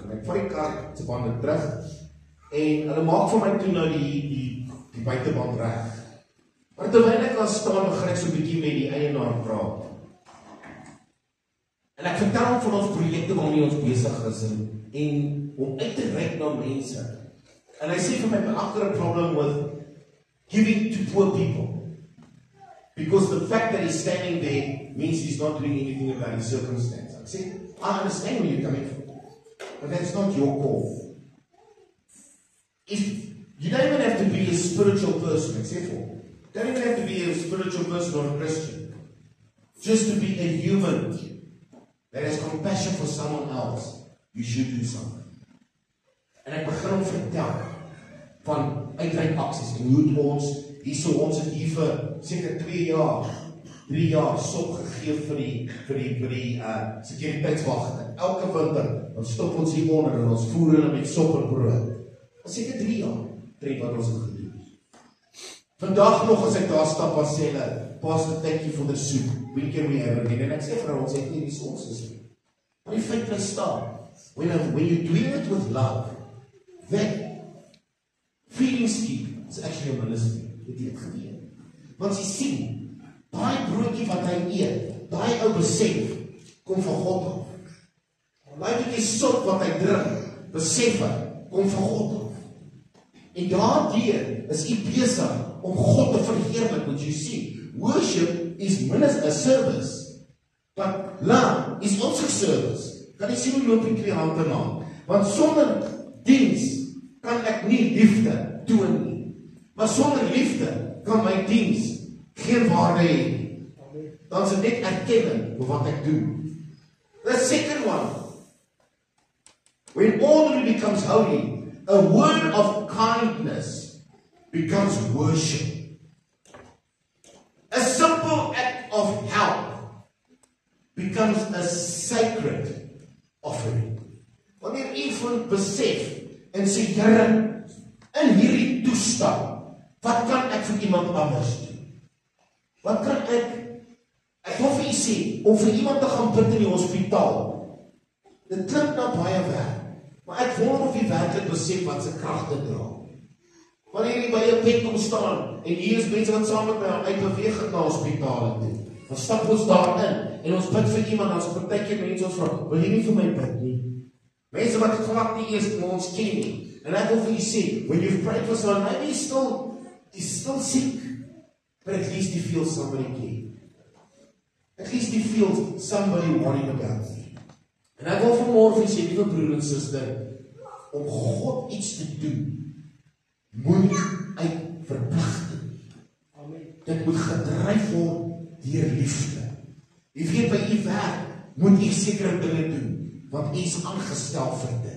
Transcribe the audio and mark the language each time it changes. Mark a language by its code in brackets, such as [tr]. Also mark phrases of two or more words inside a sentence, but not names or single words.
[af] En ek vat die kar se bande terug en hulle maak vir my toe nou die buiteband reg. Maar terwyl ek daar staan, begin ek so 'n bietjie met die eienaar praat. En ek vertel hom van ons projekte waarmee ons besig is en om uit te reik na mense. En hy sê vir my, [en] I've got a problem with giving to poor people. Because the fact that he's standing there means he's not doing anything about his circumstance. I say, I understand where you're coming from, but that's not your call. If you don't even have to be a spiritual person, except for, you don't even have to be a spiritual person or a Christian. Just to be a human that has compassion for someone else, you should do something. [af] En ek begin hom vertel van uitreikaksies en hoe ons het hier vir seker 3 jaar sop gegee vir die sekuriteitswagte. Elke winter, dan stop ons hier onder en ons voer hulle met sop en brood. Seker 3 jaar wat ons het gedoen. Vandag nog as ek daar stap, as sê hulle, [en] Pastor, thank you for the soup. When can we have again? [af] En ek sê vir ons het nie resources nie. Maar die feit bly staan. [en] When you do it with love, that feeding scheme is actually a ministry. [af] Het jy dit geweet? Want jy sien, daai broodjie wat hy eet, daai ou besef, kom van God af. Daai bietjie sop wat hy drink, besef hy, kom van God af. En daardeur is hy besig om God te verheerlik, want jy sien, [en] worship is a service, but love is also service. [af] Kan jy sien hoe loop die 2 hande na? Want sonder diens kan ek nie liefde toon nie. Maar sonder liefde kan my diens geen waarde hê nie. Dan is dit net erkenning vir wat ek doen. [en] The second one, when ordinary becomes holy, a word of kindness becomes worship. A simple act of help becomes a sacred offering. [af] Wanneer iemand besef en sê, Here, in hierdie toestand, wat kan ek vir iemand anders doen? Wat kan ek wil vir u sê, om vir iemand te gaan bid in die hospitaal, dit klink na baie werk, maar ek wonder of jy werklik besef wat se krag dit dra. Wanneer jy by 'n bed kom staan, en hier is mense wat saam met my uitbeweeg het na hospitale toe, dan stap ons daarin, en ons bid vir iemand, dan is partykeer mense ons vra, wil jy nie vir my bid nie? Mense wat glad nie eers ons ken nie. [en] And I will you say, when you've prayed for someone, maybe he's still sick, but at least he feels somebody care. At least he feels somebody worrying about him. [af] En ek wil vanmôre vir sê, liewe broer en suster, om God iets te doen, moet uit verpligting. Dit moet gedryf word deur liefde. Jy weet, by u werk moet u sekere dinge doen, want u is aangestel vir dit.